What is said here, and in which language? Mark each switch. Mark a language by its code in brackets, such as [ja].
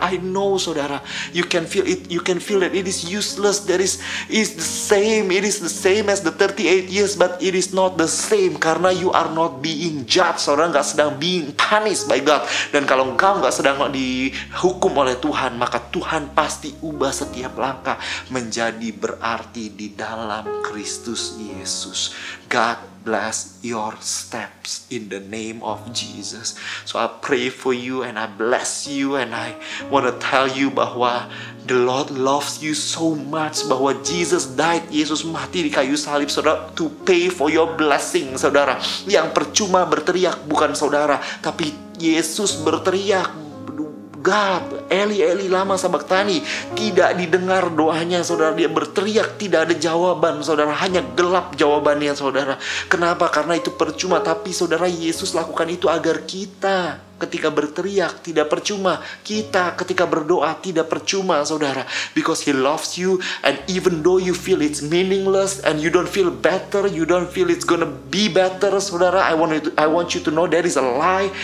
[en] I know, saudara, you can feel it. You can feel that it is useless. It is the same. It is the same as the 38 years, but it is not the same karena you are not being judged, saudara. [id] Gak sedang [en] being punished by God. [id] Dan kalau engkau gak sedang dihukum oleh Tuhan, maka Tuhan pasti ubah setiap langkah menjadi berarti di dalam Kristus Yesus. [en] God bless your steps in the name of Jesus. So I pray for you and I bless you, and I want to tell you bahwa the Lord loves you so much, bahwa Jesus died, [id] Yesus mati di kayu salib, [en] saudara, to pay for your blessing, saudara. [id] Yang percuma berteriak bukan saudara, tapi Yesus berteriak, God, Eli, Eli, lama sabachthani. Tidak didengar doanya, saudara. Dia berteriak, tidak ada jawaban, saudara. Hanya gelap jawabannya, saudara. Kenapa? Karena itu percuma. Tapi saudara, Yesus lakukan itu agar kita ketika berteriak tidak percuma. Kita ketika berdoa tidak percuma, saudara. [en] Because He loves you, and even though you feel it's meaningless and you don't feel better, you don't feel it's gonna be better, saudara, I want you to know that is a lie.